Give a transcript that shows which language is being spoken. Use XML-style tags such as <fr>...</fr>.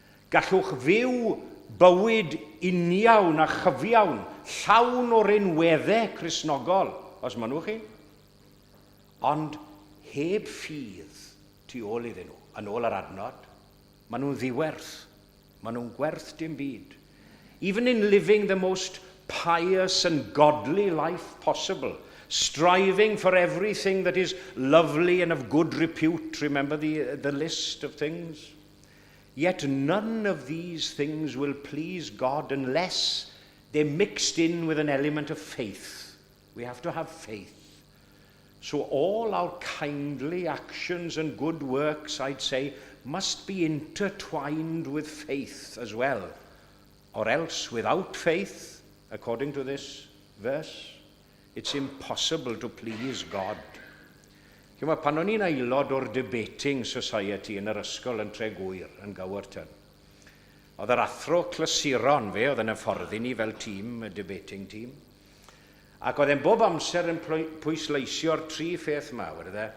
<cy>Gallwch fyw bywyd uniawn a chyfiawn, llawn o'r unweddau Cristnogol, os maen nhw chi. Ond heb ffydd tu ôl iddyn nhw, yn ôl yr adnod, maen nhw'n ddiwerth, maen nhw'n gwerth dim byd.</cy> <en>Even in living the most pious and godly life possible, striving for everything that is lovely and of good repute, remember the list of things? Yet none of these things will please God unless they're mixed in with an element of faith. We have to have faith. So all our kindly actions and good works, I'd say, must be intertwined with faith as well. Or else, without faith, according to this verse, it's impossible to please God.</en> <cy>Pan o'n i'n aelod o'r</cy> <en>debating society</en> <cy>yn yr ysgol yn Tregwyr, yn Gawerton, oedd yr athro clasuron fe, oedd yn hyfforddi ni fel tîm, y</cy> <en>debating team,</en> <cy>ac oedd e'n bob amser yn pwysleisio'r tri pheth mawr.</cy>